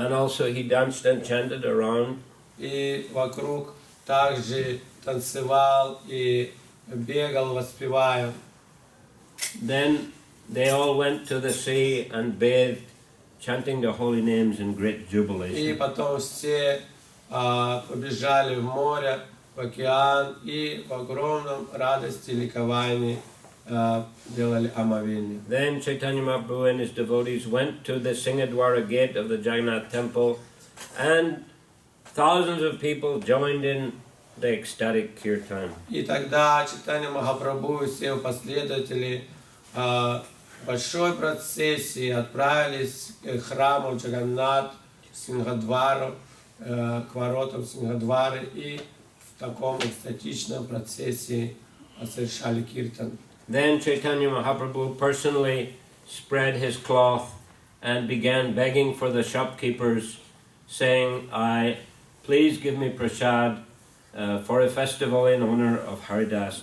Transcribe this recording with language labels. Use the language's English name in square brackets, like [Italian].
[English] And also he danced and chanted around. [Russian] И вокруг также танцевал и бегал, воспевая. [English] Then they all went to the sea and bathed, chanting the holy names in great [Russian] И [English] jubilation. [Russian] потом все побежали в море, в океан и в огромном радости и ликовании делали омовение. [English] Then Chaitanya Mahaprabhu and his devotees went to the Singadwara gate of the Jagannath temple, and thousands of people joined in the ecstatic kirtan. [Russian] И тогда Чайтанья Махапрабху и все последователи большой процессии отправились к храму Джаганнат, Сингхадвару, к воротам Сингхадвары и в таком экстатичном процессе совершали киртан. [English] Then Chaitanya Mahaprabhu personally spread his cloth and began begging for the shopkeepers, saying, please give me prasad for a festival in honor of Haridas